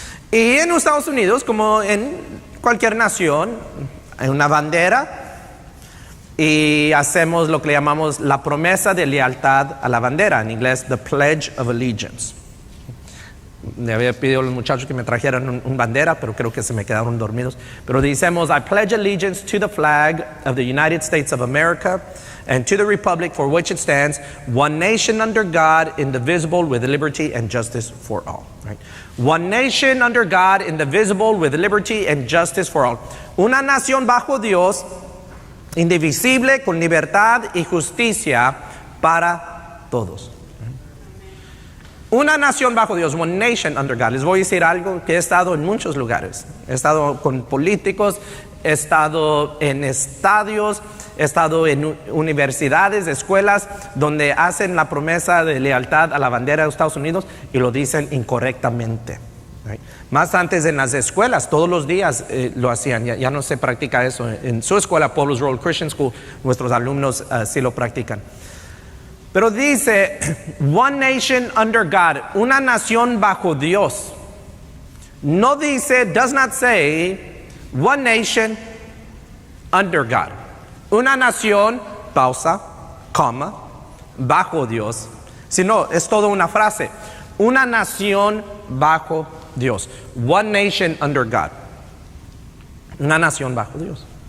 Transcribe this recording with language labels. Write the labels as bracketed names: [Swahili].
[Spanish] Y en Estados Unidos, como en cualquier nación, hay una bandera y hacemos lo que le llamamos la promesa de lealtad a la bandera, en inglés the Pledge of Allegiance. Le había pedido a los muchachos que me trajeran un bandera, pero creo que se me quedaron dormidos. Pero decimos, [English] I pledge allegiance to the flag of the United States of America and to the republic for which it stands, one nation under God, indivisible, with liberty and justice for all. Right? One nation under God, indivisible, with liberty and justice for all. [Spanish] Una nación bajo Dios, indivisible, con libertad y justicia para todos. Una nación bajo Dios, [English] one nation under God. [Spanish] Les voy a decir algo que he estado en muchos lugares. He estado con políticos, he estado en estadios, he estado en universidades, escuelas, donde hacen la promesa de lealtad a la bandera de Estados Unidos y lo dicen incorrectamente. Right? Más antes en las escuelas, todos los días lo hacían, ya no se practica eso. En su escuela, Paulus Road Christian School, nuestros alumnos sí lo practican. Pero dice, [English] one nation under God, [Spanish] una nación bajo Dios. No dice, [English] does not say, one nation under God. [Spanish] Una nación, pausa, coma, bajo Dios. Sino, es toda una frase. Una nación bajo Dios. [English] One nation under God. [Spanish] Una nación bajo Dios.